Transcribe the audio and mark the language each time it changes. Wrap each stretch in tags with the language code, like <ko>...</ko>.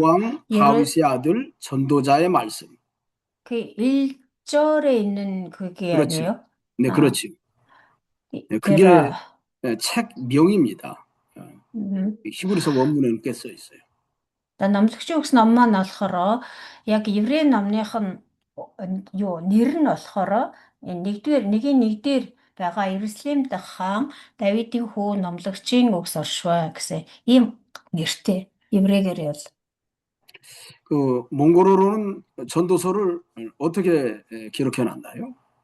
<ko>왕 다윗의 아들 전도자의 말씀. 그 일절에 있는 그게 그렇지. 아니에요? 네, 그렇지. 네, 그게 내가 책 명입니다. 히브리서 원문에는 꽤 써 있어요.</ko> <mn>номлогчийн үгс ном маань болохоор яг еврей номных нь юу нэр нь болохоор нэгдүгээр байгаа Иерусалим дахь хаан Давидын хүү номлогчийн үгс оршваа гэсэн ийм нэртэй еврейгээр явал.</mn> <ko>그 몽골어로는 전도서를 어떻게 기록해 놨나요?</ko>